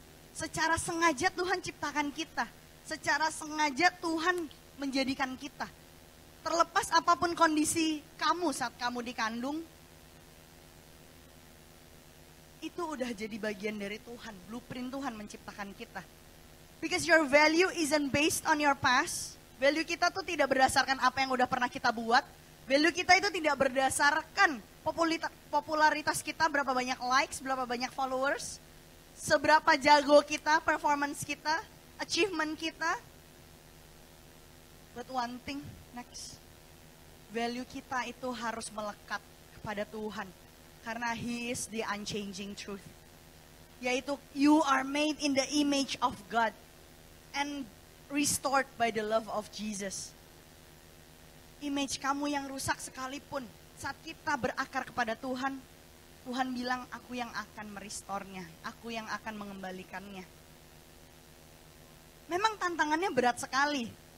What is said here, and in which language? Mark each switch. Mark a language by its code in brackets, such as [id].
[id] Secara sengaja Tuhan ciptakan kita. Secara sengaja Tuhan menjadikan kita. Terlepas apapun kondisi kamu saat kamu dikandung, itu udah jadi bagian dari Tuhan. Blueprint Tuhan menciptakan kita. [en] Because your value isn't based on your past. [id] Value kita tuh tidak berdasarkan apa yang udah pernah kita buat. Value kita itu tidak berdasarkan popularitas kita, berapa banyak likes, berapa banyak followers. Seberapa jago kita, performance kita, achievement kita. [en] But one thing, next. [id] Value kita itu harus melekat kepada Tuhan. [en] Karena He is the unchanging truth. Yaitu, you are made in the image of God. And restored by the love of Jesus. [id] Image kamu yang rusak sekalipun, saat kita berakar kepada Tuhan, Tuhan bilang, aku yang akan merestornya, aku yang akan mengembalikannya. Memang tantangannya berat sekali.